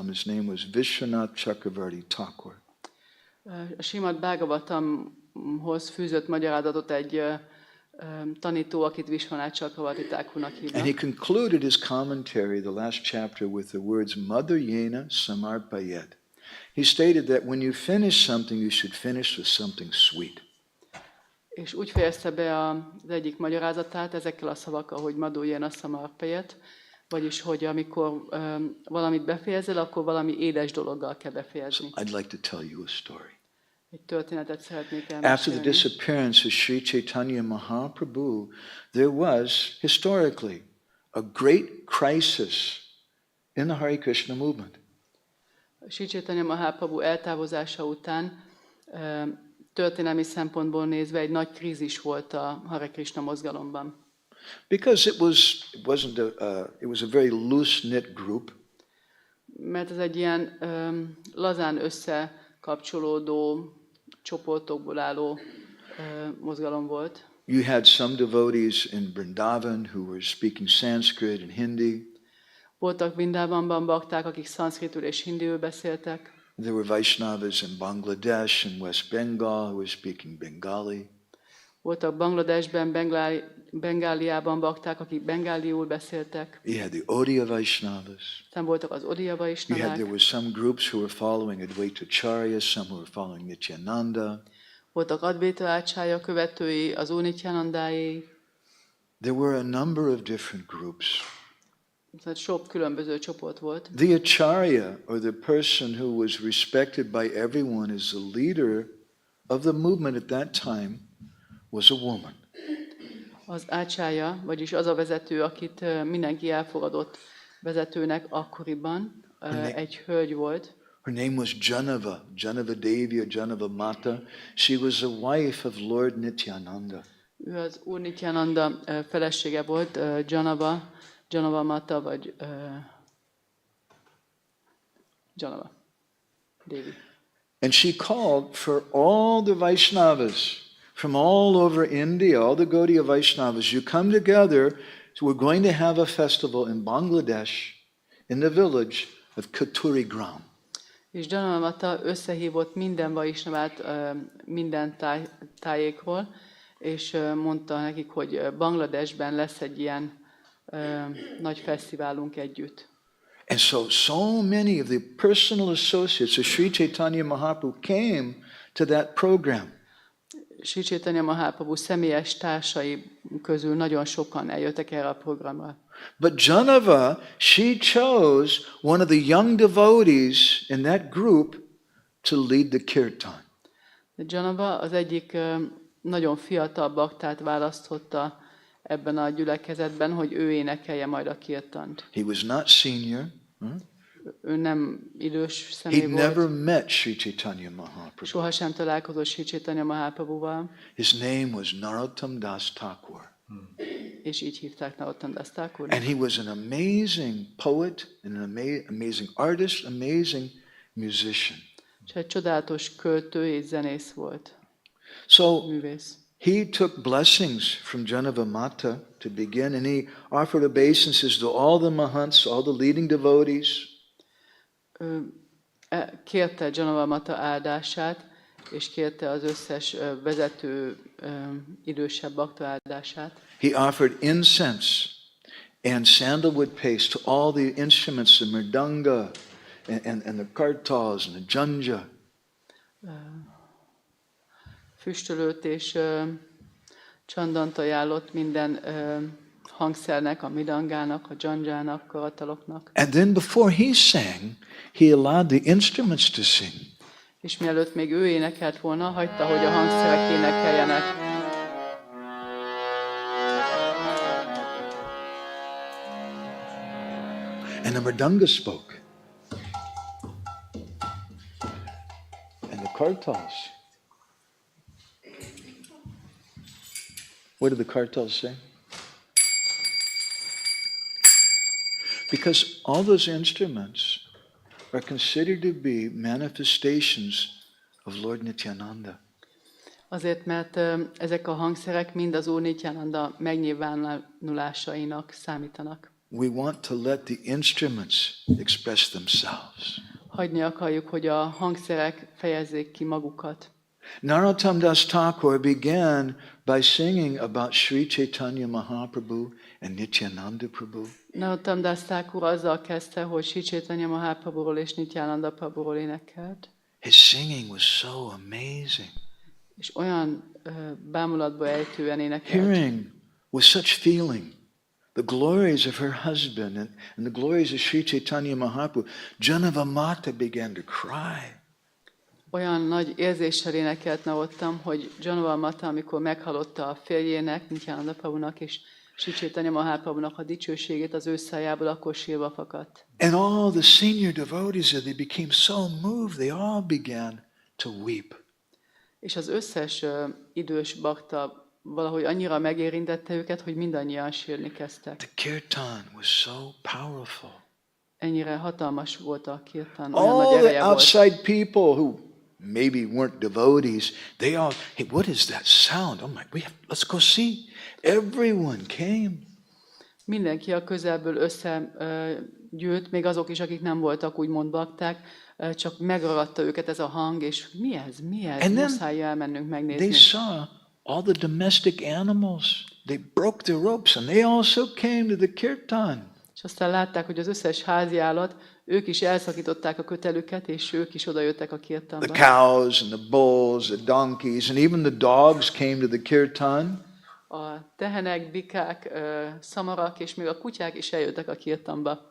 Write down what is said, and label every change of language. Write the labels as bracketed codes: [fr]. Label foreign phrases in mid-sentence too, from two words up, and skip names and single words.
[en] His name was Vishwanath Chakravarti Thakur. [hu] A Srimad Bhagavatamhoz fűzött magyarázatot egy tanító, akit Vishwanath Chakravarti Thakurnak [en] And he [hu] hívnak. [en] concluded his commentary, the last chapter, with the words [sa] मदर येन समर्पयेत्. [en] He stated that when you finish something, you should finish with something sweet. [hu] És úgy fejezte be az egyik magyarázatát ezekkel a szavakkal, hogy [sa] मधु येन समर्पयेत्, [hu] vagyis, hogy amikor valamit befejezel, akkor valami édes dologgal kell befejezni. [en] I'd like to tell you a story. [hu] Egy történetet szeretnék [en] After the [hu] elmesélni. [en] disappearance of Sri Chaitanya Mahaprabhu, there was, historically, a great crisis in the Hare Krishna movement. [hu] Sri Chaitanya Mahaprabhu eltávozása után történelmi szempontból nézve egy nagy krízis volt a Hare Krishna mozgalomban. [en] Because it was a very loose-knit group. [hu] Mert ez egy ilyen lazán összekapcsolódó csoportokból álló mozgalom volt. [en] You had some devotees in Vrindavan who were speaking Sanskrit and Hindi. [hu] Voltak Vrindavanban bakták, akik szanszkritul és hindiül beszéltek. [en] There were Vaishnavas in Bangladesh and West Bengal who were speaking Bengali. [hu] Voltak Bangladesben, Bengáliában bakták, akik bengáliul beszéltek. [en] You had the Odia Vaishnavas. [hu] Aztán voltak az Odia Vaisnavák. [en] There were some groups who were following Advaita Acharya, some who were following Nityananda. [hu] Voltak Advaita Acharya követői, az Úr Nityanandái. [en] There were a number of different groups. [hu] Tehát sok különböző csoport volt. [en] The Acharya, or the person who was respected by everyone as the leader of the movement at that time, was a woman. [hu] Az Acharya, vagyis az a vezető, akit mindenki elfogadott vezetőnek akkoriban, egy hölgy volt. [en] Her name was Janava Devi or Janava Mata. She was the wife of Lord Nityananda. [hu] Ő az Úr Nityananda felesége volt, Janava Mata, vagy Janava Devi. [en] And she called for all the Vaishnavas from all over India, all the Gaudiya Vaishnavas, you come together, so we're going to have a festival in Bangladesh, in the village of Katuri Gram. [hu] És Janava Mata összehívott minden Vaisnavát minden tájékról, és mondta nekik, hogy Bangladesben lesz egy ilyen nagy fesztiválunk együtt. [en] And so many of the personal associates of Sri Chaitanya Mahaprabhu came to that program. [hu] Sri Chaitanya Mahaprabhu személyes társai közül nagyon sokan eljöttek erre a programra. [en] But Janava, she chose one of the young devotees in that group to lead the Kirtan. [hu] De Janava az egyik nagyon fiatal baktát választotta ebben a gyülekezetben, hogy ő énekelje majd a kirtant. [en] He was not senior. [hu] Ő nem idős személy [en] He'd [hu] volt. [en] never met Sri Chaitanya Mahaprabhu. [hu] Sohasem találkozott Sri Chaitanya Mahaprabhuval. [en] His name was Narottam Das Thakur. [hu] És így hívták Narottam Das Thakur. [en] And he was an amazing poet, and an amazing artist, amazing musician. [hu] És egy csodálatos költő és zenész volt. [en] So [hu] Művész. [en] he took blessings from Janava Mata to begin, and he offered obeisances to all the mahants, all the leading devotees. [hu] Kérte Janava Mata áldását, és kérte az összes vezető idősebb bakta áldását. [en] He offered incense and sandalwood paste to all the instruments, the mridanga and the kartals and the janja. [hu] Füstölőt és csandant ajánlott minden hangszernek, a midangának, a dzsandzsának, kartaloknak. [en] And then before he sang, he allowed the instruments to sing. [hu] És mielőtt még ő énekelt volna, hagyta, hogy a hangszerek énekeljenek. [en] And the mridanga spoke. And the kartals. What did the kartals say? Because all those instruments are considered to be manifestations of Lord Nityananda. [hu] Azért, mert ezek a hangszerek mind az Úr Nityananda megnyilvánulásainak számítanak. [en] We want to let the instruments express themselves. [hu] Hagyni akarjuk, hogy a hangszerek fejezzék ki magukat. [en] Narottam Das Thakur began by singing about Sri Chaitanya Mahaprabhu and Nityananda Prabhu. [hu] Narottam Das Thakur azzal kezdte, hogy Sri Chaitanya Mahaprabhuról és Nityananda Prabhuról énekelt. [en] His singing was so amazing. [hu] És olyan bámulatba ejtően énekelt. [en] Hearing with such feeling the glories of her husband and the glories of Sri Chaitanya Mahaprabhu, Janava Mata began to cry. [hu] Olyan nagy érzéssel énekelt Narottam, hogy Janava Mata, amikor meghallotta a férjének, Nityananda Prabhunak és Sri Chaitanya Mahaprabhunak a dicsőségét az ő szájából, akkor sírva fakadt. [en] And all the senior devotees, they became so moved, they all began to weep. [hu] És az összes idős bakta valahogy annyira megérintette őket, hogy mindannyian sírni kezdtek. [en] The kirtan was so powerful. [hu] Ennyire hatalmas volt a kirtan, olyan [en] All [hu] nagy [en] the [hu] ereje volt. [en] outside people who maybe weren't devotees, they all, hey, what is that sound? Oh my, let's go see. Everyone came. [hu] Mindenki a közelből összegyűlt, még azok is, akik nem voltak úgymond bakták, csak megragadta őket ez a hang, és mi ez? [en] And then [hu] Muszáj elmennünk [en] They [hu] megnézni. [en] saw all the domestic animals. They broke their ropes and they also came to the kirtan. [hu] És aztán látták, hogy az összes házi állat, ők is elszakították a kötelüket, és ők is odajöttek a [en] The [hu] kirtanba. [en] cows and the bulls, the donkeys, and even the dogs came to the kirtan. [hu] A tehenek, bikák, szamarak, és még a kutyák is eljöttek a kirtanba.